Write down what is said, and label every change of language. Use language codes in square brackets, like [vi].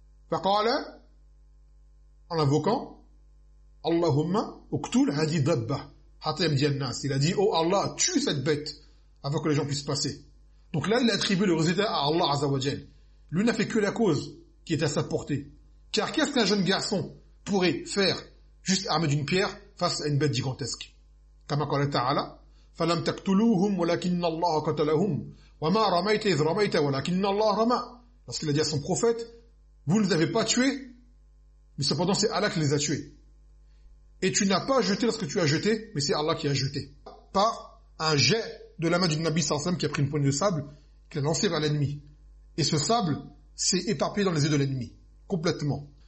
[fr] Faqala, en l'invoquant, « [ar] Allahumma uktul hadi dabba hatta yamdi an-nas [fr] » il a dit « Oh Allah, tue cette bête avant que les gens puissent passer. » Donc là, il a attribué le résultat à Allah Azza wa Jal. Lui n'a fait que la cause qui est à sa portée. Car qu'est-ce qu'un jeune garçon pourrait faire juste armé d'une pierre face à une bête gigantesque ? Comme qu'Allah Ta'ala, [ar] فَلَمْ تَقْتُلُوهُمْ وَلَكِنَّ اللَّهَ قَتَلَهُمْ وَمَا رَمَيْتَ إِذْ رَمَيْتَ وَلَكِنَّ اللَّهَ رَمَى. [fr] Lorsqu'il a dit à son prophète, vous ne les avez pas tués, mais cependant c'est Allah qui les a tués. Et tu n'as pas jeté lorsque tu as jeté, mais c'est Allah qui a jeté. Par un jet de la main du Nabi Sarsam qui a pris une poignée de sable, qui l'a lancé vers l'ennemi. Et ce sable s'est éparpillé dans les yeux de l'ennemi. Complètement.